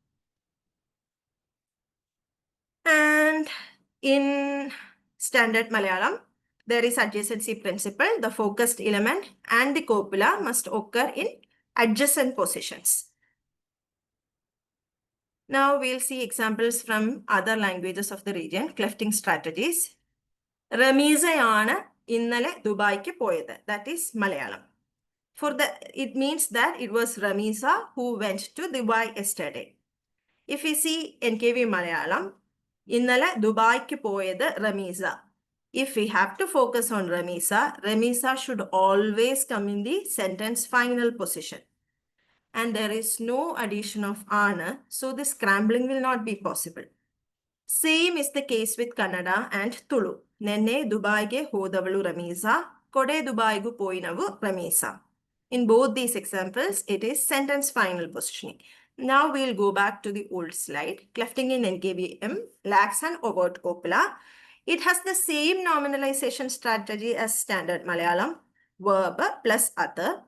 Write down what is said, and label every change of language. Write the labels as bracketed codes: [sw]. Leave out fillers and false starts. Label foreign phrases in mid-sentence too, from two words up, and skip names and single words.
[en] And in Standard Malayalam, there is adjacency principle. The focused element and the copula must occur in adjacent positions. Now we'll see examples from other languages of the region, clefting strategies. [ml] റമീസയാണ് ഇന്നലെ ദുബായിക്ക് പോയത്. [en] That is Malayalam. It means that it was Ramiza who went to Dubai yesterday. If we see NKV Malayalam, [ml] ഇന്നലെ ദുബായിക്ക് പോയത് [en] Ramiza. If we have to focus on Ramisa should always come in the sentence final position. And there is no addition of ana, so the scrambling will not be possible. Same is the case with Kannada and Tulu. [kn] ನೆನ್ನೆ ದುಬೈಗೆ ಹೋದವಳು ರಮೀಸ, [tcy] ಕೋಡೆ ದುಬೈಗು ಪೋಯಿನವು ರಮೀಸ. [en] In both these examples, it is sentence final positioning. Now we'll go back to the old slide. Clefting in NKVM lacks an overt copula. It has the same nominalization strategy as Standard Malayalam, verb plus other.